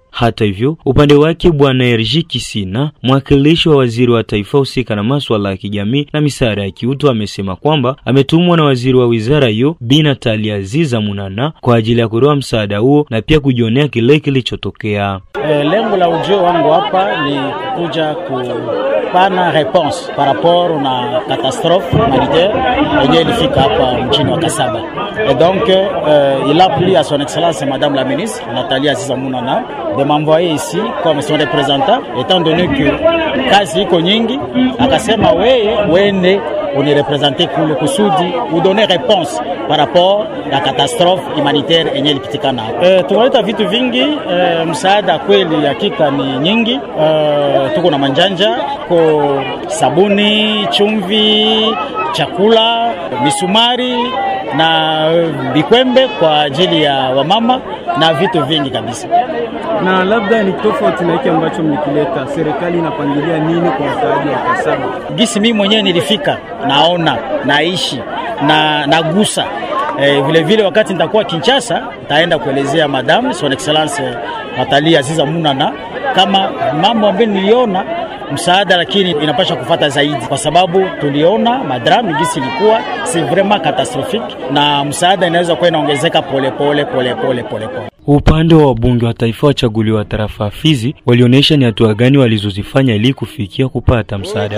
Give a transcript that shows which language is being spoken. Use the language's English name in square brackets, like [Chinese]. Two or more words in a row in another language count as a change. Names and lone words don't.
[Swahili] Hata hivyo, upande wake Bwana Erji Kisina, mwakilishi wa waziri wa taifa husika na masuala ya kijamii na misaada ya kiutu, amesema kwamba ametumwa na waziri wa wizara hiyo Bi Natalia Aziza Munana kwa ajili ya kutoa msaada huo na pia kujionea kile kilichotokea. Lengo la ujio wangu hapa ni kuja kupana [French] réponse par rapport [Swahili] na [French] catastrophe humanitaire [Swahili] yenye ilifika hapa mjini wa Kasaba. [French] Et donc il a plu à son excellence madame la ministre Natalia Aziza Munana de m'envoyer ici comme son représentant, étant donné que [Swahili] kazi iko nyingi, akasema wende unirepresente kule kusudi udone [French] réponse par rapport na catastrophe humanitaire [Swahili] yenye ilipitikana. Tunaleta vitu vingi, msaada kweli hakika ni nyingi. Tuko na manjanja, ko sabuni, chumvi, chakula, misumari na bikwembe kwa ajili ya wamama na vitu vingi kabisa. Na labda ni tofauti na hiki ambacho mlikileta, serikali inapangilia nini kwa msaada wa Kasaba? Gisi mimi mwenyewe nilifika, naona, naishi na nagusa. Vile vile wakati nitakuwa Kinshasa, nitaenda kuelezea [French] madame son excellence [Swahili] Natalia Aziza Munana kama mambo ambayo niliona msaada, lakini inapasha kufuata zaidi, kwa sababu tuliona madramu gisi ilikuwa si [French] vraiment catastrophique, [Swahili] na msaada inaweza kuwa inaongezeka pole pole. Upande wa wabunge wa taifa wachaguliwa tarafa Fizi walionyesha ni hatua gani walizozifanya ili kufikia kupata msaada.